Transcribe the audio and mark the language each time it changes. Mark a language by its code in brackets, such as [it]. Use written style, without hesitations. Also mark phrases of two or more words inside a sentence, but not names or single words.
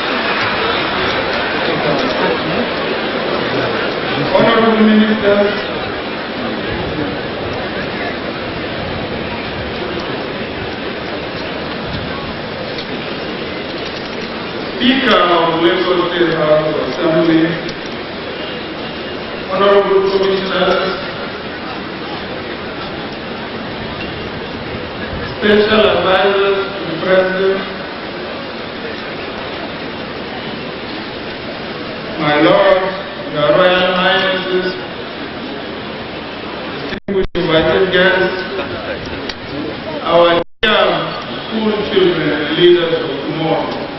[en] Honorable Ministers, Speaker of Lagos State House of Assembly, Honorable Commissioners, Special Advisors to the President, my Lords, Your Royal Highnesses, distinguished invited guests, our dear school children and leaders of tomorrow,